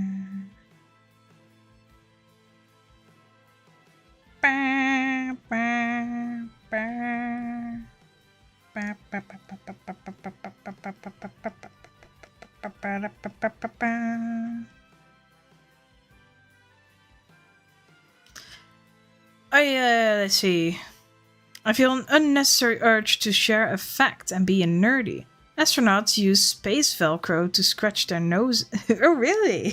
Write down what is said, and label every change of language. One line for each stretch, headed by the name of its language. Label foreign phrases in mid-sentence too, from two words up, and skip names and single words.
English: Ba, ba, ba. Ba, ba, ba, ba, ba, ba, ba, ba, ba, ba, ba, ba, ba, ba, ba, ba, ba. Let's see. I feel an unnecessary urge to share a fact and be a nerdy. Astronauts use space Velcro to scratch their nose. Oh, really?